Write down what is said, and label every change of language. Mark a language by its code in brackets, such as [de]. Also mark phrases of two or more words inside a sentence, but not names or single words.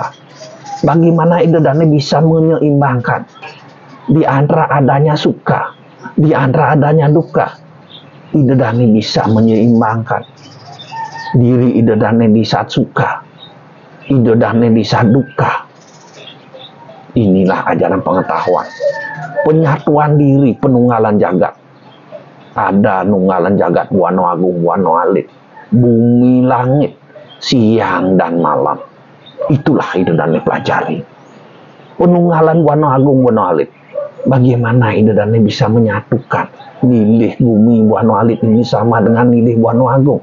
[id] Bagaimana idadane bisa menyeimbangkan di antara adanya suka, di antara adanya duka. Idadane bisa menyeimbangkan diri idadane di saat suka, idadane di saat duka. Inilah ajaran pengetahuan. Penyatuan diri, penunggalan jagat. Ada nunggalan jagat Wano Agung, Wano Alit. Bumi langit, siang dan malam. Itulah idadane pelajari. Penunggalan Wano Agung, Wano Alit. Bagaimana idadane bisa menyatukan nilih bumi Wano Alit ini sama dengan nilih Wano Agung.